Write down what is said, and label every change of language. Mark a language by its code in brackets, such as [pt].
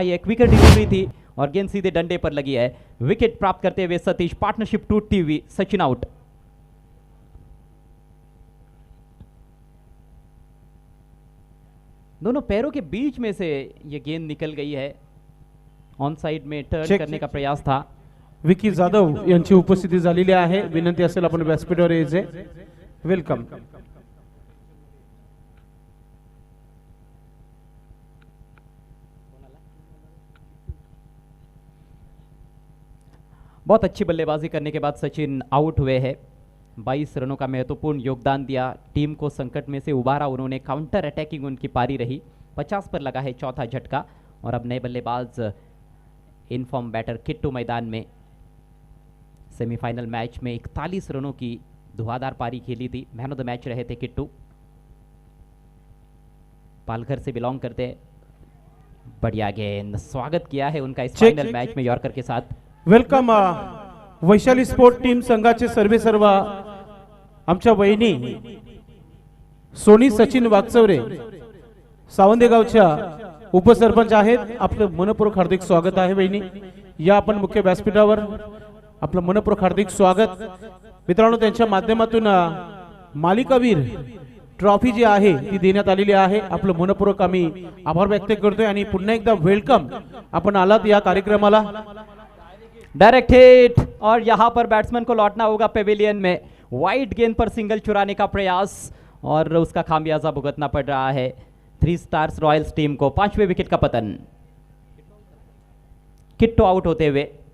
[hi] ये quicker delivery थी और गेंद सीधे डंडे पर लगी है. विकेट प्राप्त करते हुए सतीश. पार्टनरशिप टूटती हुई. सचिन आउट. दोनों पैरों के बीच में से ये गेंद निकल गई है. ऑन साइड में टर्न करने का प्रयास था. [mr] विकी जाधव यांची उपस्थिती झालेली आहे. विनंती असेल आपण व्यासपीठावर यायचे. [en] Welcome. [hi] बहुत अच्छी बल्लेबाजी करने के बाद सचिन आउट हुए हैं. 22 रनों का महत्वपूर्ण योगदान दिया. टीम को संकट में से उबारा उन्होंने. काउंटर अटैकिंग उनकी पारी रही. 50 पर लगा है चौथा झटका. और अब नए बल्लेबाज इनफॉर्म बैटर किट्टू मैदान में. सेमीफाइनल मैच में 41 रनों की धुआंधार पारी खेली थी. मैन ऑफ द मैच रहे थे किट्टू. पालघर से बिलोंग करते हैं. बढ़िया गेंद. स्वागत किया है उनका इस फाइनल मैच में यॉर्कर के साथ. [en] Welcome. [mr] वैशाली स्पोर्ट टीम संघाचे सर्व आमच्या वहिनी सोनी सचिन वागचौरे सावंदे गावच्या उपसरपंच आहेत. आपलं मनपूर्वक हार्दिक स्वागत आहे वहिनी. या आपण मुख्य व्यासपीठावर. आपलं मनपूर्वक हार्दिक स्वागत. मित्रांनो, त्यांच्या माध्यमातून मालिकावीर ट्रॉफी जी आहे ती देण्यात आलेली आहे. आपलं मनपूर्वक आम्ही आभार व्यक्त करतोय आणि पुन्हा एकदा वेलकम आपण आलात या कार्यक्रमाला. [hi] डायरेक्ट हिट और यहाँ पर बैट्समैन को लौटना होगा पेविलियन में. वाइड गेंद पर सिंगल चुराने का प्रयास और उसका खामियाजा भुगतना पड़ रहा है 3 स्टार्स रॉयल्स टीम को. 5वें विकेट का पतन. किट्टो आउट होते हुए.